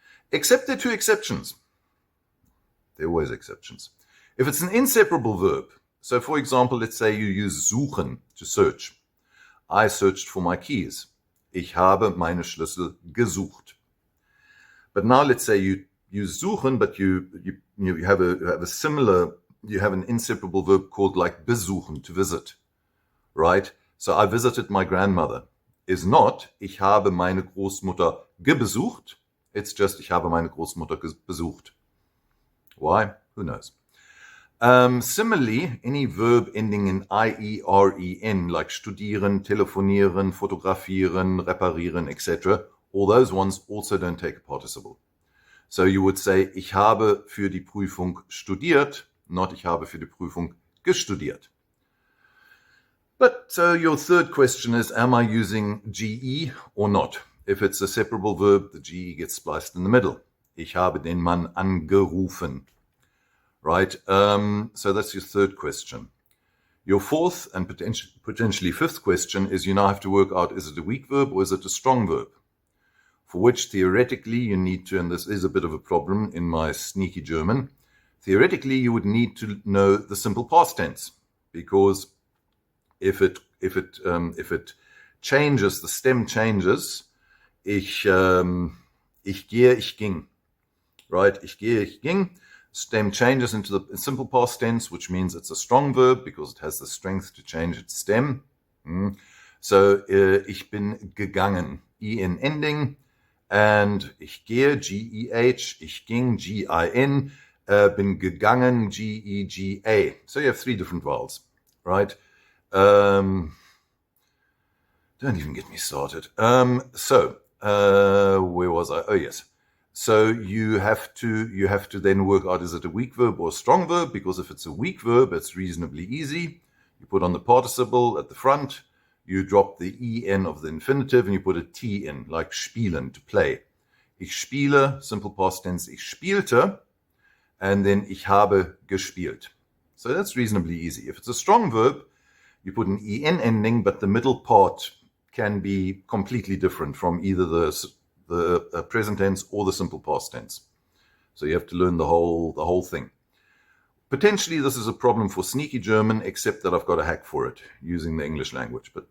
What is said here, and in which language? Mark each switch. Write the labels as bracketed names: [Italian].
[English] Except there are two exceptions. There are always exceptions. If it's an inseparable verb, so for example, let's say you use suchen to search. I searched for my keys. [German] Ich habe meine Schlüssel gesucht. [English] But now let's say you use suchen, but you have a similar, you have an inseparable verb called like besuchen, to visit, right? So I visited my grandmother is not, [German] ich habe meine Großmutter gebesucht. [English] It's just, [German] ich habe meine Großmutter besucht. [English] Why? Who knows? Similarly, any verb ending in I-E-R-E-N, like studieren, telefonieren, fotografieren, reparieren, etc., all those ones also don't take a participle. So you would say, [German] ich habe für die Prüfung studiert, [English] not [German] ich habe für die Prüfung gestudiert. [English] But so your third question is, am I using GE or not? If it's a separable verb, the GE gets spliced in the middle. [German] Ich habe den Mann angerufen. [English] Right? So that's your third question. Your fourth and potentially fifth question is you now have to work out, is it a weak verb or is it a strong verb? For which theoretically you need to, and this is a bit of a problem in my sneaky German, theoretically you would need to know the simple past tense, because if it changes, the stem changes, [German] ich gehe, ich ging, [English] right? [German] Ich gehe, ich ging. [English] Stem changes into the simple past tense, which means it's a strong verb because it has the strength to change its stem. [German] So ich bin gegangen, [English] en ending, and [German] ich gehe, G-E-H, ich ging, G-I-N, bin gegangen, G-E-G-A. [English] So you have three different vowels, right? Don't even get me started. Where was I? Oh, yes. So you have to then work out, is it a weak verb or a strong verb? Because if it's a weak verb, it's reasonably easy. You put on the participle at the front, you drop the en of the infinitive, and you put a t in, like spielen, to play. [German] Ich spiele, [English] simple past tense, [German] ich spielte, [English] and then [German] ich habe gespielt. [English] So that's reasonably easy. If it's a strong verb, you put an en ending, but the middle part can be completely different from either the present tense or the simple past tense. So you have to learn the whole thing. Potentially this is a problem for sneaky German, except that I've got a hack for it using the English language.